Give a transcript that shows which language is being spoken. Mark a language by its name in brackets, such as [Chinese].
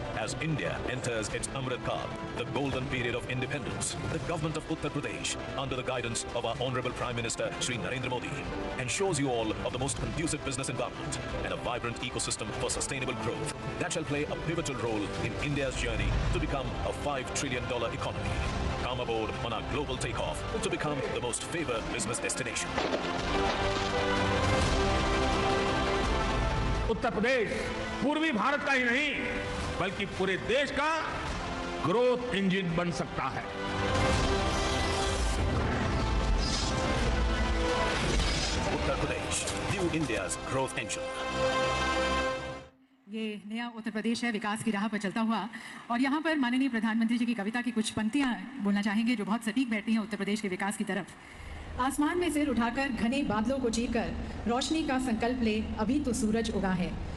[English] As India enters its Amrit Kaal, the golden period of independence, the government of Uttar Pradesh, under the guidance of our Honorable Prime Minister Shri Narendra Modi, ensures you all of the most conducive business environment and a vibrant ecosystem for sustainable growth that shall play a pivotal role in India's journey to become a $5 trillion economy. Come aboard on our global takeoff to become the most favored business destination. [Hindi] Uttar Pradesh पूर्वी भारत का ही नहीं बल्कि पूरे देश का growth engine बन सकता है। [English] Uttar Pradesh, New India's growth engine. [Hindi] ये नया उत्तर प्रदेश है विकास की राह पर चलता हुआ और यहाँ पर माननीय प्रधानमंत्री जी की कविता की कुछ पंक्तियाँ बोलना चाहेंगे जो बहुत सटीक बैठती हैं उत्तर प्रदेश के विकास की तरफ। आसमान में सिर उठाकर घने बादलों को चीरकर रोशनी का संकल्प ले, अभी तो सूरज उगा है।